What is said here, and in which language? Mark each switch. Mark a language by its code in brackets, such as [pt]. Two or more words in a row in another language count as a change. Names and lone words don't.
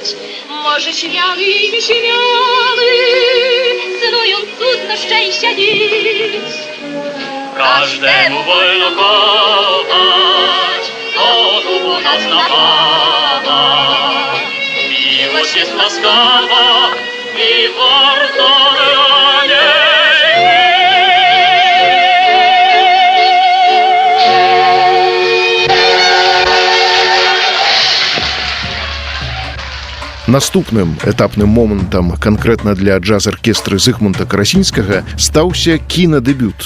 [pl] Może śmiały i nieśmiały, synują cudno szczęścia nić. Każdemu wolno kochać, to tu nas napawa. Miłość jest łaskawa i warto dla niej. [be] Наступным этапным момантам канкрэтна для джаз-аркестры Зыгмунта Карасінскага стаўся кінадэбют.